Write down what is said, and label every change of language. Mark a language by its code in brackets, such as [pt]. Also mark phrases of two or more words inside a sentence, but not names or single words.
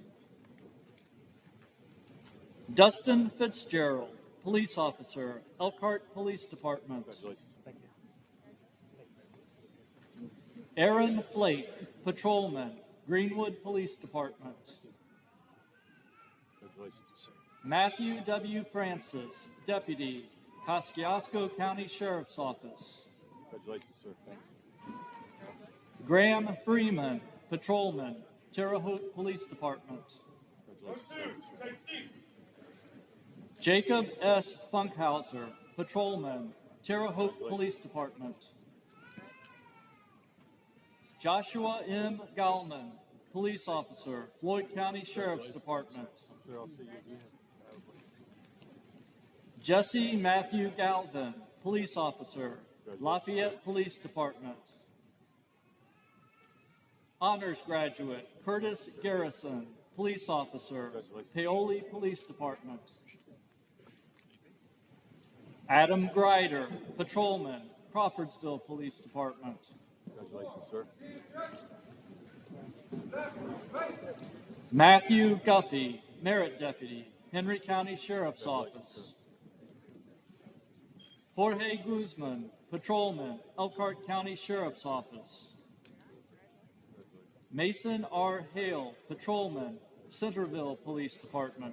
[en] Dustin Fitzgerald, Police Officer, Elkhart Police Department. Aaron Flake, Patrolman, Greenwood Police Department. Matthew W. Francis, Deputy, Kosciuszko County Sheriff's Office. Congratulations, sir. Thank you. Graham Freeman, Patrolman, Terre Haute Police Department. Congratulations, sir. Jacob S. Funkhauser, Patrolman, Terre Haute Police Department. Joshua M. Gallman, Police Officer, Floyd County Sheriff's Department. Sir, I'll see you again. Jesse Matthew Galvin, Police Officer, Lafayette Police Department. Honors Graduate, Curtis Garrison, Police Officer, Paoli Police Department. Adam Grider, Patrolman, Crawfordsville Police Department. Congratulations, sir. Matthew Guffey, Merit Deputy, Henry County Sheriff's Office. Jorge Guzman, Patrolman, Elkhart County Sheriff's Office. Mason R. Hale, Patrolman, Centerville Police Department.